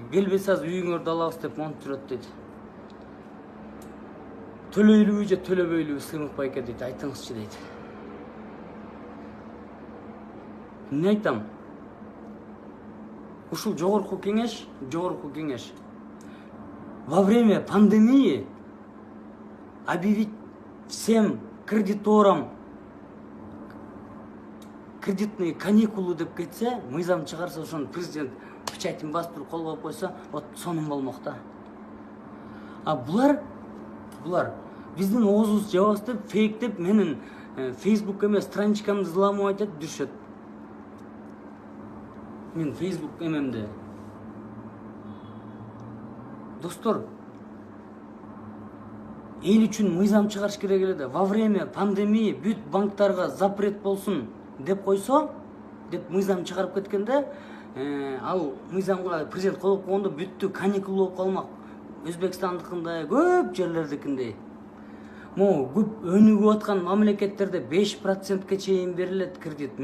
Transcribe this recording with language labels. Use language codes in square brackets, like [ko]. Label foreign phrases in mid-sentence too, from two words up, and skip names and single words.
[ky] Келбесе азыр үйүңөрдү алабыз деп монтуп жүрөт дейт. Төлөйлүбү же төлөбөйлүбү Сыймык байке дейт, айтыңызчы дейт. Эмне айтам? Ушул жогорку кеңеш [ru] во время пандемии объявить всем кредиторам кредитные каникулы [ky] деп кетсе, мыйзам чыгарса, ошону президент печатин басып туруп кол коюп койсо, вот сонун болмок да. А булар биздин оозубуз жабабыз деп, фейк деп, менин Facebook эмес страничкамды взламывать этип жүрүшөт. Мен Facebook эмемде. Достор, эл үчүн мыйзам чыгарыш керек эле да. [ru] Во время пандемии [ky] бүт банктарга запрет болсун деп койсо, деп мыйзам чыгарып кеткенде, ал мыйзамга президент кол койгондо бүттү, каникул болуп калмак. Өзбекстандыкындай, көп жерлердикиндей. Көп өнүгүп аткан мамлекеттерде 5%ке чейин берилет кредит.